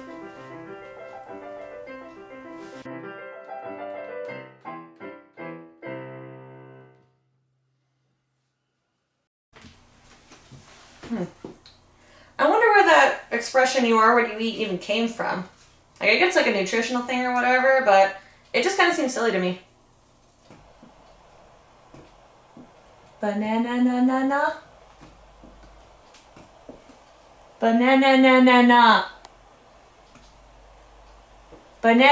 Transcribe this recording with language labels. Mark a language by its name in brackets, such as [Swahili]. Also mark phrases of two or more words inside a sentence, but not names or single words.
[English] I wonder where that expression "you are what you eat" even came from. Like, I guess it's like a nutritional thing or whatever, but it just kind of seems silly to me. Banana na na na. Banana na na na.